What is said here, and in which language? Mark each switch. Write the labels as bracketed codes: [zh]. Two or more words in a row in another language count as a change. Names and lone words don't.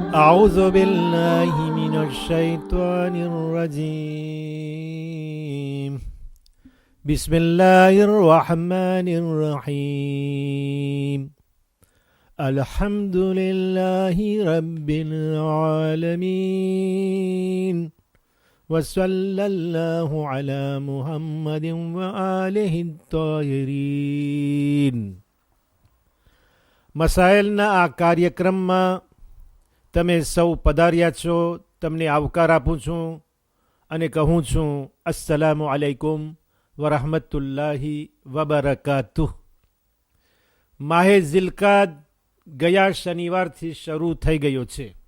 [ar] أعوذ بالله من الشيطان الرجيم بسم الله الرحمن الرحيم الحمد لله رب العالمين وصلى الله على محمد وآله الطاهرين. [gu] મસાઇલના આ કાર્યક્રમમાં તમે સૌ પધાર્યા છો, તમને આવકાર આપું છું અને કહું છું અસ્સલામુ અલૈકુમ વરહમતુલ્લાહિ વબરકાતુહ. માહે ઝિલકાદ ગયા શનિવારથી શરૂ થઈ ગયો છે.